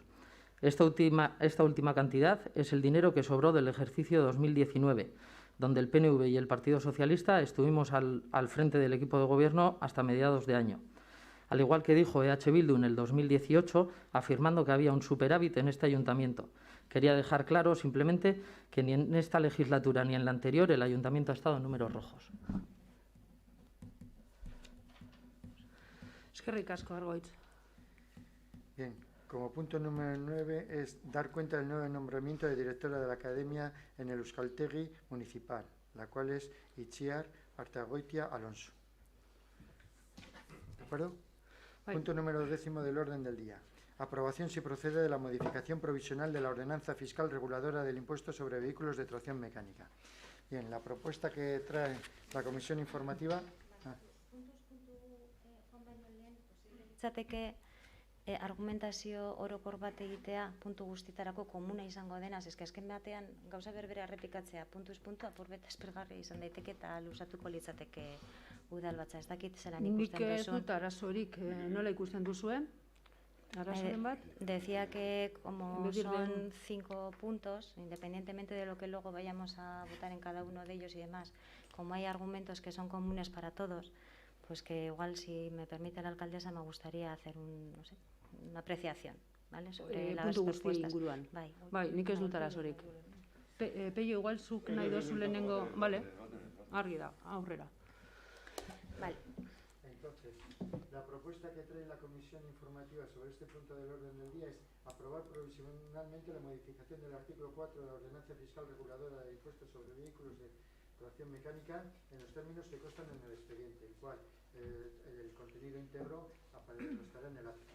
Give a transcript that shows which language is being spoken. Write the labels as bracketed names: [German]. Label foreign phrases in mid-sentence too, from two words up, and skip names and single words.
[Spanish] Esta última cantidad es el dinero que sobró del ejercicio 2019, donde el PNV y el Partido Socialista estuvimos al frente del equipo de gobierno hasta mediados de año. Al igual que dijo EH Bildu en el 2018, afirmando que había un superávit en este ayuntamiento. Quería dejar claro simplemente que ni en esta legislatura ni en la anterior el ayuntamiento ha estado en números rojos. [Basque] Eskerrik asko, Argoitz. [Spanish] Bien, como punto número 9 es dar cuenta del nuevo nombramiento de directora de la Academia en el Euskaltegi Municipal, la cual es Itziar Artagoitia Alonso. ¿De acuerdo? Punto número 10 del orden del día. Aprobación, si procede, de la modificación provisional de la ordenanza fiscal reguladora del impuesto sobre vehículos de tracción mecánica. Bien, la propuesta que trae la comisión informativa... [Basque] Litzateke argumentazio orokor bat egitea puntu guztitarako komuna izango denaz, eske azken batean gauza berbera errepikatzea puntuz puntu apurbet espergarria izan daiteke eta luzatuko litzateke udalbatza. Ez dakit zelan ikusten Nik ez duzun. dut arazorik, nola ikusten duzuen? Arazoren bat? [Spanish] Decía que como En vez de son 5 puntos, independientemente de lo que luego vayamos a votar en cada uno de ellos y demás, como hay argumentos que son comunes para todos, pues que igual, si me permite la alcaldesa, me gustaría hacer una apreciación, ¿vale? Sobre las [Basque] puntu guzti [Spanish] propuestas. [Basque] inguruan. Bai, Nik ez dut arazorik. Peio, igual zuk nahi dozu lehenengo, vale, argi da, aurrera. Vale. [Spanish] Entonces, la propuesta que trae la comisión informativa sobre este punto del orden del día es aprobar provisionalmente la modificación del artículo 4 de la ordenanza fiscal reguladora de impuestos sobre vehículos de tracción mecánica en los términos que constan en el expediente, el cual el contenido íntegro estará en el acta.